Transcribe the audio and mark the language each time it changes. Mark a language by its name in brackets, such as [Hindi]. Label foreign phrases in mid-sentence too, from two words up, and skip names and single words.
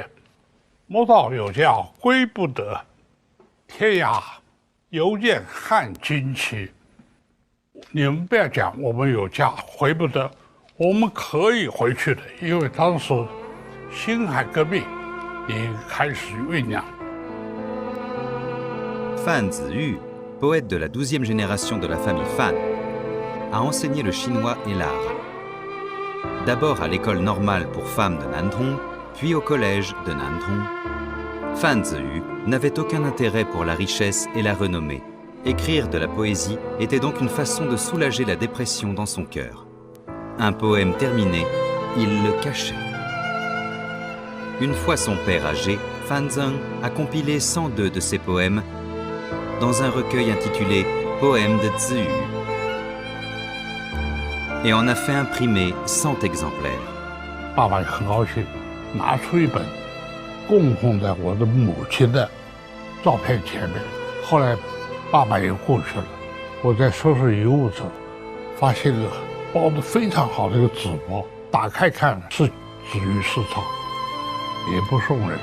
[Chinese] 莫道有家归不得，天涯犹见汉旌旗。你们不要讲我们有家回不得，我们可以回去的，因为当时辛亥革命已经开始酝酿。 [French] Fan Ziyu, poète de la 12e génération de la famille Fan, a enseigné le chinois et l'art. D'abord à l'école normale pour femmes de Nantong, puis au collège de Nantong. Fan Ziyu n'avait aucun intérêt pour la richesse et la renommée. Écrire de la poésie était donc une façon de soulager la dépression dans son cœur. Un poème terminé, il le cachait. Une fois son père âgé, Fan Zeng a compilé 102 de ses poèmes dans un recueil intitulé Poèmes de Ziyu et en a fait imprimer 100 exemplaires. [Chinese] 爸爸很高兴，拿出一本供奉在我的母亲的照片前面。后来爸爸也过去了，我在收拾遗物时，发现了包得非常好的一个纸包，打开看是子玉市场，也不送人。